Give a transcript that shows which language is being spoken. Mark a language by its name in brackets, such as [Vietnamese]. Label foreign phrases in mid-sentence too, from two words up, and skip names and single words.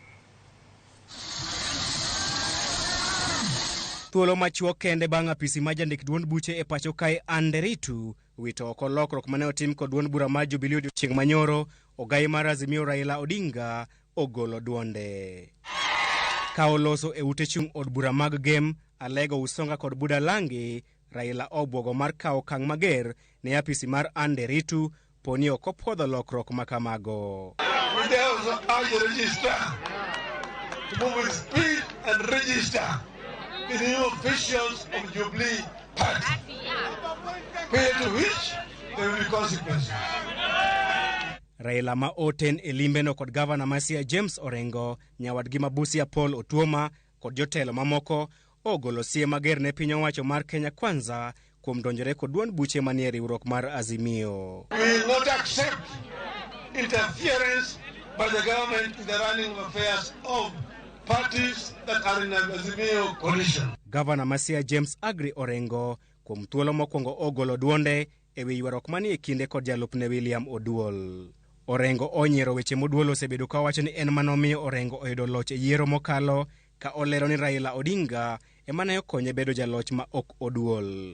[Luo (Kenya and Tanzania)] Thuolo machuok kende bang' apisi ma jandik duond buche e pacho kae Anderito wito oko lokruok mane otim kod duond bura mar Jubilee odiechieng' manyoro, ogai mar Azimio Raila Odinga ogolo duonde. Ka oloso e ute chung' od bura mag Gem, Alego, Usonga kod Budalangi, Raila obwogo mar kawo okang' mager ne apisi mar Anderito poni ok opuodho lokruok makamago. [English] The new officials of Jubilee Party, pay to which there will be consequences. [Luo (Kenya and Tanzania)] Raila ma oten e limbeno kod gavana ma Siaya James Orengo, nyawadgi ma Busia Otuoma kod jotelo mamoko ogolo sie mager ne piny owacho mar Kenya Kwanza kuom donjore kod duond buche manie riwruok mar Azimio. [English] We will not accept interference by the government in the running of affairs of parties that are in an Azimio coalition. [Luo (Kenya and Tanzania)] Gavana ma Siaya James Agri Orengo kuom thuolo mokwongo ogolo duonde e wi ywaruok manie kinde kod jalupne William Oduol. Orengo onyiero weche moduol osebedo ka wacho ni en manomiyo Orengo oyudo loch e yiero mokalo, ka olero ni Raila Odinga emane okonye bedo jaloch ma ok Oduol.